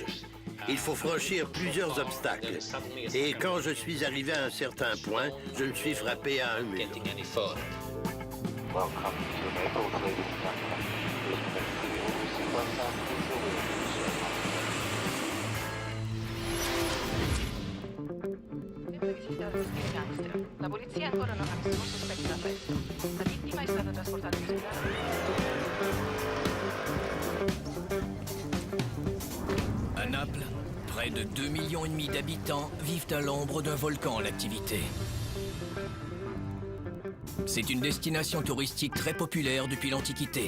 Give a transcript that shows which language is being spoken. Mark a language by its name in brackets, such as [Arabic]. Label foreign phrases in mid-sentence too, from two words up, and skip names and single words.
[French] Il faut franchir plusieurs obstacles. Et quand je suis arrivé à un certain point, je me suis frappé à un mur. [Italian] La polizia ancora non ha nessun sospetto d'arresto. La vittima è stata trasportata in ospedale. [French] À Naples, près de 2,5 millions d'habitants vivent à l'ombre d'un volcan en activité. C'est une destination touristique très populaire depuis l'Antiquité.